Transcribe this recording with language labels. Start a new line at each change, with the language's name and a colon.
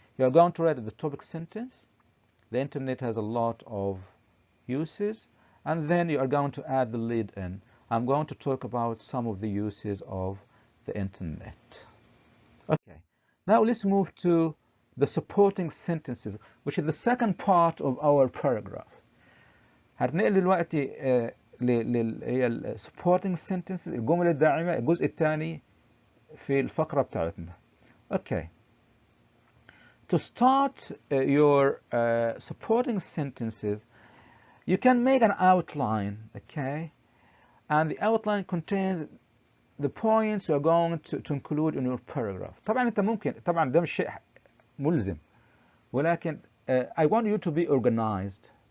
English: You are going to write the topic sentence. The internet has a lot of uses, and then you are going to add the lead in. I'm going to talk about some of the uses of the internet. Okay, now let's move to the supporting sentences, which is the second part of our paragraph.
Arabic: هننقل دلوقتي هي supporting sentences، الجمل الداعمة، الجزء الثاني في الفقرة بتاعتنا.
English: Okay. To start your supporting sentences, you can make an outline, okay? And the outline contains the points you are going to include in your paragraph.
Arabic: طبعا انت ممكن، طبعا ده مش شيء ملزم، ولكن
English: I want you to be organized.